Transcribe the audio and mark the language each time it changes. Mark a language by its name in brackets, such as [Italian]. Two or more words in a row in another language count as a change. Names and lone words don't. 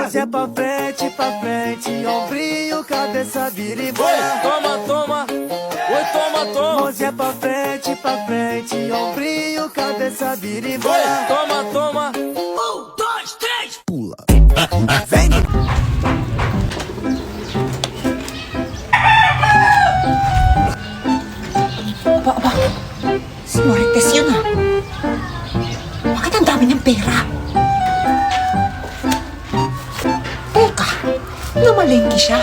[Portuguese] Mãozinha pra frente, ombrinho, cabeça, vira e bora. Toma, toma! Oi, toma, toma! Mãozinha pra frente, ombrinho, cabeça, vira e bora. Toma, toma! Pula. Vem! [Filipino] Si Marites yun ah. Bakit ang dami niyang pera? Teka, namalengke siya.